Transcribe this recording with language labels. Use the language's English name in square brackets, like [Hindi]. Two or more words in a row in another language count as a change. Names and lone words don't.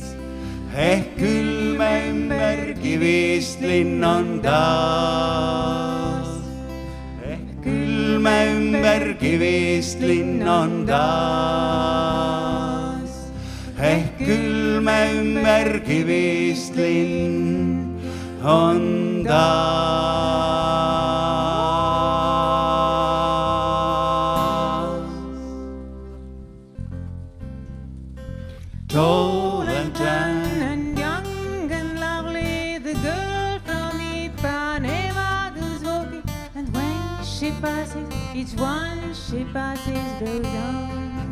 [Estonian] ehk küll me ümber kivist linn on taas. ehk küll me ümber kivist linn on taas. ehk küll me ümber kivist linn on taas. [English] Tall and tan and young and lovely, the girl from Ipanema goes walking, and when she passes, each one she passes goes on.